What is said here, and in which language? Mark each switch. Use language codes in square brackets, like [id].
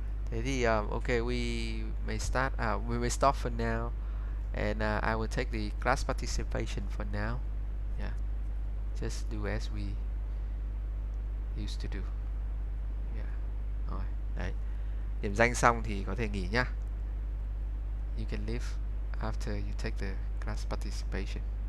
[vi] Thế thì [en] ok, we may stop for now, and I will take the class participation for now. Yeah, just do as we used to do. [vi] Yeah. Rồi, đấy. Điểm danh xong thì có thể nghỉ nhá. [en] You can leave after you take the class participation.